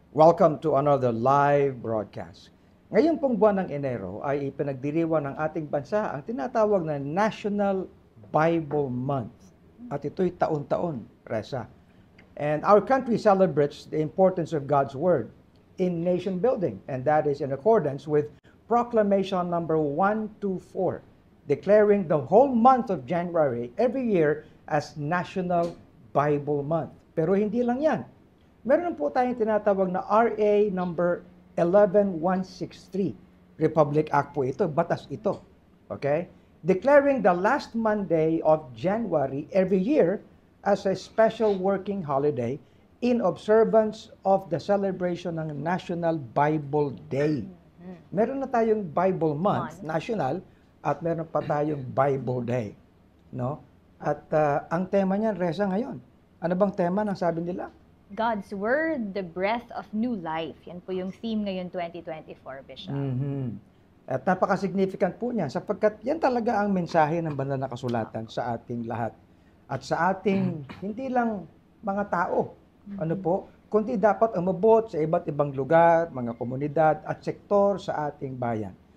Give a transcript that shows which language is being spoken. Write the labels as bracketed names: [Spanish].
[English] Welcome to another live broadcast. [Filipino] Ngayon pong buwan ng Enero ay ipinagdiriwang ng ating bansa ang tinatawag na National Bible Month. At ito'y taon-taon, Reza. [English] And our country celebrates the importance of God's Word in nation building. And that is in accordance with Proclamation number 124, declaring the whole month of January every year as National Bible Month. [Filipino] Pero hindi lang yan. Meron po tayong tinatawag na RA number 11163. Republic Act po ito, batas ito. Okay? [English] Declaring the last Monday of January every year as a special working holiday in observance of the celebration ng National Bible Day. [Filipino] Meron na tayong Bible Month, national, at meron pa tayong Bible Day. No? At ang tema niyan, Reza, ngayon. Ano bang tema ng sabi nila? [English] God's Word, the breath of new life. [Filipino] Yan po yung theme ngayon 2024, Bishop. At napaka-significant po niyan sapagkat yan talaga ang mensahe ng banal na kasulatan sa ating lahat. At sa ating, hindi lang mga tao, ano po, kundi dapat umabot sa iba't ibang lugar, mga komunidad at sektor sa ating bayan.